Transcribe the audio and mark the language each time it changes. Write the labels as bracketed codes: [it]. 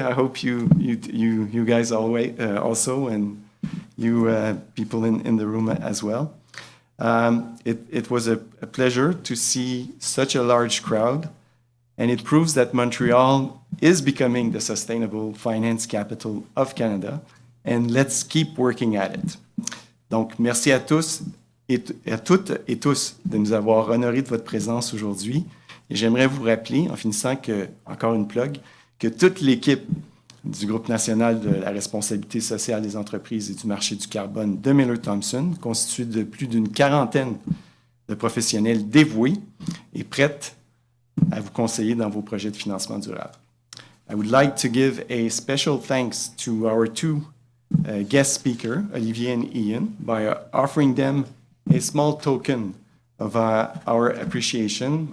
[en] I hope you guys also, and you people in the room as well. It was a pleasure to see such a large crowd, and it proves that Montreal is becoming the sustainable finance capital of Canada, and let's keep working at it. [fr] Donc, merci à tous à toutes et tous de nous avoir honorés de votre présence aujourd'hui. Et j'aimerais vous rappeler, en finissant, encore une plug, que toute l'équipe du Groupe national de la responsabilité sociale des entreprises et du marché du carbone de Miller Thomson, constituée de plus d'une quarantaine de professionnels dévoués et prêtes à vous conseiller dans vos projets de financement durable. [en] I would like to give a special thanks to our two guest speakers, Olivier and Ian, by offering them a small token of our appreciation.